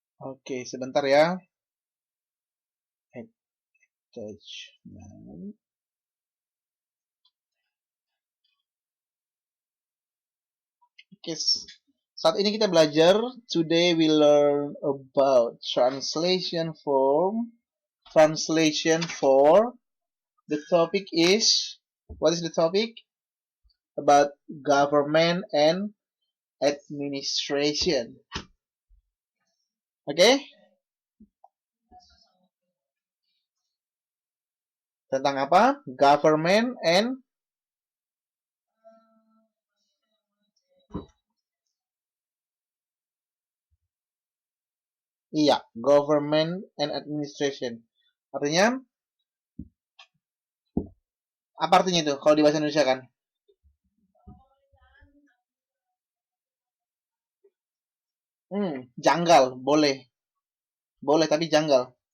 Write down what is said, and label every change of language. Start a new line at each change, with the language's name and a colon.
Indonesian: Oke, sebentar ya. Attachment. Oke, saat ini kita belajar.
English: Today we learn about translation form. Translation for the topic is, what is the topic? About government and administration. Oke, okay?
Indonesian: Tentang apa?
English: Government and, iya, government and administration.
Indonesian: Artinya apa artinya itu kalau di bahasa Indonesia kan? Janggal, boleh. Boleh tapi janggal.